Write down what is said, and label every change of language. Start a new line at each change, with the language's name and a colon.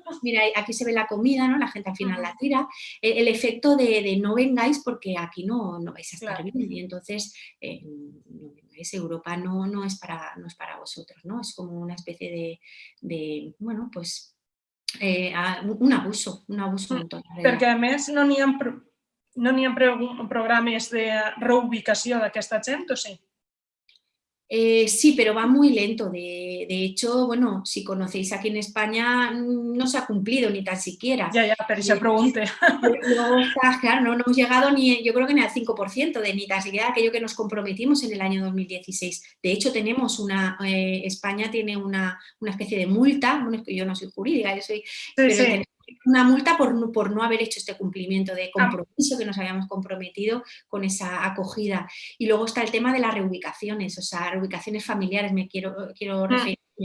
Spanish: Mira, aquí se ve la comida, ¿no? La gente al final la tira. El efecto de no vengáis porque aquí no vais a estar bien. Y entonces, no vengáis, Europa no es para vosotros, ¿no? Es como una especie de bueno, pues, un abuso en toda la
Catalan: Perquè, a més, no n'hi ha programes de reubicació d'aquesta gent, o sí?
Spanish: Sí, pero va muy lento. De hecho, bueno, si conocéis aquí en España, no se ha cumplido ni tan siquiera. Ya, pero se pregunte. Claro, no hemos llegado yo creo que ni al 5% de ni tan siquiera aquello que nos comprometimos en el año 2016. De hecho, tenemos España tiene una especie de multa, bueno, es que yo no soy jurídica, pero tenemos una multa por no haber hecho este cumplimiento de compromiso que nos habíamos comprometido con esa acogida. Y luego está el tema de las reubicaciones, o sea, reubicaciones familiares, me quiero referir